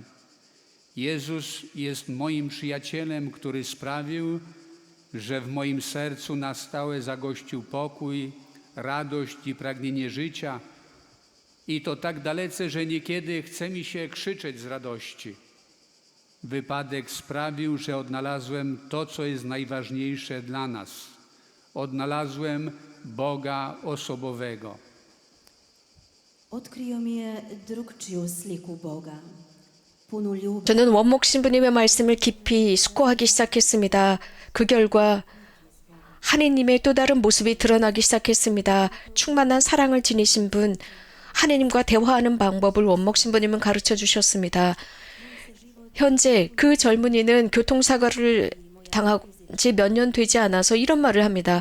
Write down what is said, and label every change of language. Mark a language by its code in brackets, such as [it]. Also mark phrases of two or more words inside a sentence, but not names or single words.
[pl] Jezus jest moim przyjacielem, który sprawił, że w moim sercu na stałe zagościł pokój, radość i pragnienie życia. I to tak dalece, że niekiedy chce mi się krzyczeć z radości. Wypadek sprawił, że odnalazłem to, co jest najważniejsze dla nas. Odnalazłem Boga osobowego. [hr] otkrio mi je drugčiju sliku Boga, punu ljubavi, [ko] 저는 원목 신부님의 말씀을 깊이 숙고하기 시작했습니다. 그 결과 하느님의 또 다른 모습이 드러나기 시작했습니다. 충만한 사랑을 지니신 분, 하느님과 대화하는 방법을 원목 신부님은 가르쳐 주셨습니다. 현재 그 젊은이는 교통사고를 당한 지 몇 년 되지 않아서 이런 말을 합니다.